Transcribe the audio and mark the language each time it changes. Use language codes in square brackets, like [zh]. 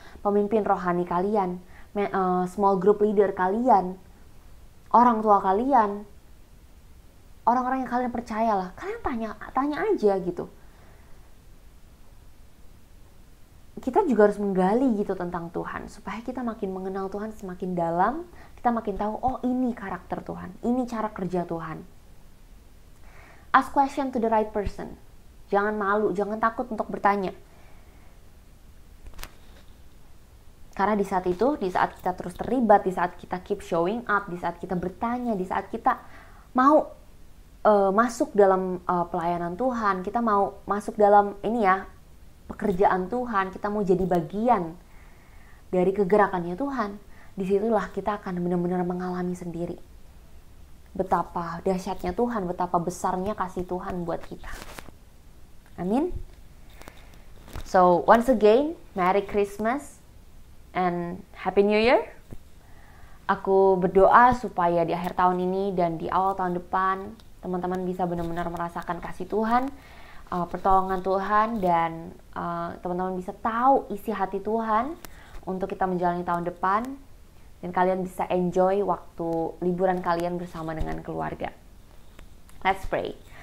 [id] Pemimpin rohani kalian, [en] small group leader [id] kalian, orang tua kalian, orang-orang yang kalian percayalah. Kalian tanya aja gitu. Kita juga harus menggali gitu tentang Tuhan, supaya kita makin mengenal Tuhan semakin dalam, kita makin tahu, oh ini karakter Tuhan, ini cara kerja Tuhan. [en] Ask question to the right person. [id] Jangan malu, jangan takut untuk bertanya. Karena di saat itu, di saat kita terus terlibat, di saat kita [en] keep showing up, [id] di saat kita bertanya, di saat kita mau masuk dalam pelayanan Tuhan, kita mau masuk dalam pekerjaan Tuhan, kita mau jadi bagian dari kegerakannya Tuhan, disitulah kita akan benar-benar mengalami sendiri betapa dahsyatnya Tuhan, betapa besarnya kasih Tuhan buat kita. Amin. [en] So once again, Merry Christmas and Happy New Year. [id] Aku berdoa supaya di akhir tahun ini dan di awal tahun depan, teman-teman bisa benar-benar merasakan kasih Tuhan, pertolongan Tuhan, dan teman-teman bisa tahu isi hati Tuhan untuk kita menjalani tahun depan, dan kalian bisa enjoy waktu liburan kalian bersama dengan keluarga. [en] Let's pray.